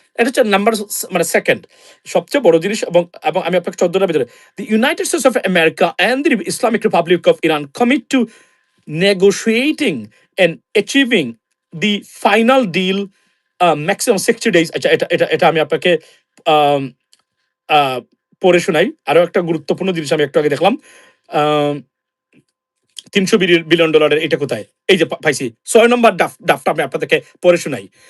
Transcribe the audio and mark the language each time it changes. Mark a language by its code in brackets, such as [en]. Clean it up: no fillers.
[bn] এটা হচ্ছে নাম্বার মানে সেকেন্ড সবচেয়ে বড় জিনিস। এবং এবং আমি আপনাকে 14টার ভিতরে, [en] the United States of America and the Islamic Republic of Iran commit to negotiating and achieving the final deal maximum 60 days। [bn] আচ্ছা এটা এটা এটা আমি আপনাকে আম, আহ, পড়ে শোনাই। আরো একটা গুরুত্বপূর্ণ জিনিস আমি একটু আগে দেখলাম, আহ, $300 বিলিয়ন, এটা কোথায়, এই যে পাইছি 6 নম্বর ডাফটা আমি আপনাদেরকে পড়ে শোনাই।